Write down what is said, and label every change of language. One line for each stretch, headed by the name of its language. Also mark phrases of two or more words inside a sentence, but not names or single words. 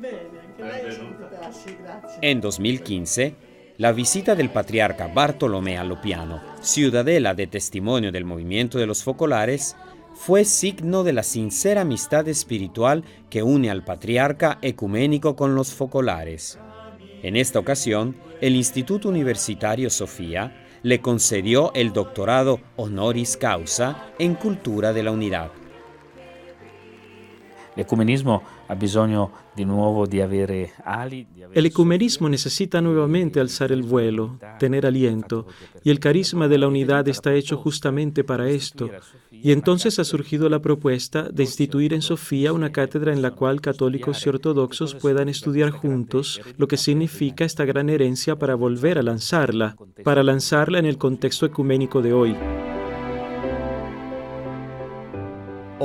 Spanish: En 2015, la visita del patriarca Bartolomé a Lopiano, ciudadela de testimonio del movimiento de los focolares, fue signo de la sincera amistad espiritual que une al patriarca ecuménico con los focolares. En esta ocasión, el Instituto Universitario Sofía le concedió el doctorado honoris causa en Cultura de la Unidad.
Italian: El ecumenismo ha bisogno di nuovo di avere ali.
Spanish: El ecumenismo necesita nuevamente alzar el vuelo, tener aliento, y el carisma de la unidad está hecho justamente para esto. Y entonces ha surgido la propuesta de instituir en Sofía una cátedra en la cual católicos y ortodoxos puedan estudiar juntos lo que significa esta gran herencia para volver a lanzarla en el contexto ecuménico de hoy.